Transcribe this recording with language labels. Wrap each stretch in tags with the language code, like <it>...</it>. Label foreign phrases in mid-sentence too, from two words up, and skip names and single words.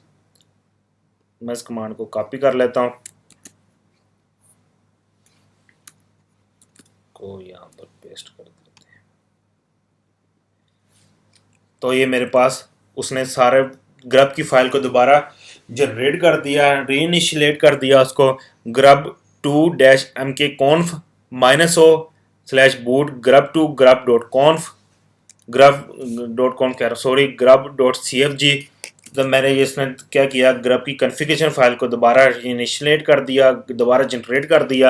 <hi>मैं इस कमांड को कॉपी कर लेता हूँ, को यहाँ पर पेस्ट कर देते हैं। तो ये मेरे पास उसने सारे ग्रब की फाइल को दोबारा जनरेट कर दिया, रीइनिशिएट कर दिया उसको।</hi> <en>grub2-mkconf-o/boot grub2grub.conf grub.cfg।</en> <hi>तो मैंने ये इसमें क्या किया, ग्रब की</hi> <en>configuration file</en> <hi>को दोबारा इनिशिएट कर दिया, दोबारा जनरेट कर दिया।</hi>